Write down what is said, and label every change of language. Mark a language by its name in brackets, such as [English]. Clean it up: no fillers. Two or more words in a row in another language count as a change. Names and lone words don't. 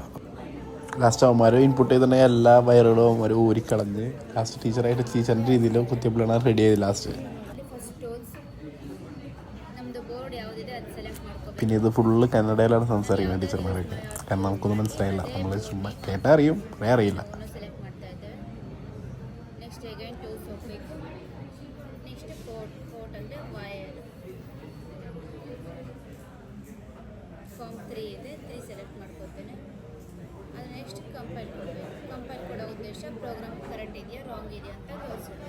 [Malayalam] ലാസ്റ്റ് അവന്മാർ ഇൻപുട്ട് ചെയ്തിട്ടുണ്ടെങ്കിൽ എല്ലാ വയറുകളും അവന്മാർ ഊരിക്കളഞ്ഞ് ലാസ്റ്റ് ടീച്ചറിൻ്റെ രീതിയിൽ കുത്തിയപ്പോഴാണ് റെഡി ആയത് ലാസ്റ്റ്. പിന്നെ ഇത് ഫുള്ള് കന്നഡയിലാണ് സംസാരിക്കുന്നത് ടീച്ചർമാരൊക്കെ. കാരണം നമുക്കൊന്നും മനസ്സിലായില്ല. നമ്മൾ ചുമ്മാ കേട്ടാൽ അറിയും, വേറെ അറിയില്ല. [Kannada] ಫಾರ್ಮ್ 3 ಇದೆ. 3 ಸೆಲೆಕ್ಟ್ ಮಾಡ್ಕೋತೇನೆ. ಅದು [English] next compile [Kannada] ಕೊಡೋ ಉದ್ದೇಶ [English] program correct [Kannada] ಇದೆಯಾ ರಾಂಗ್ ಇದೆಯಾ ಅಂತ ತೋರಿಸುತ್ತೆ.